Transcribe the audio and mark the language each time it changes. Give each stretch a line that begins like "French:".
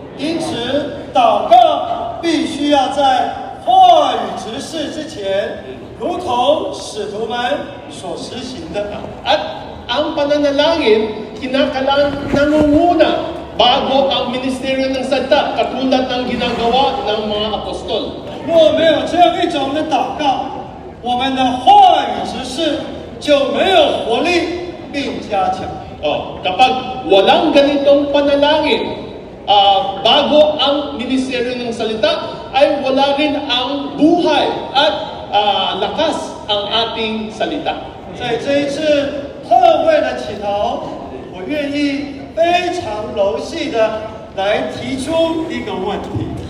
Chinese: 因此，祷告必须要在话语指示之前，如同使徒们所实行的。
Filipino: At ang pananalangin, kinakailangan nangunguna bago ang ministeryo ng salita, katulad ng ginagawa ng mga apostol.
Chinese: 若没有这样一种的祷告，我们的话语指示就没有活力并加强。
Filipino: Kapag walang ganitong panalangin, bago ang ministeryo ng salita, ay wala rin ang buhay at lakas ang ating salita.
Chinese: 在这一次特会的起头，我愿意非常柔细的来提出一个问题。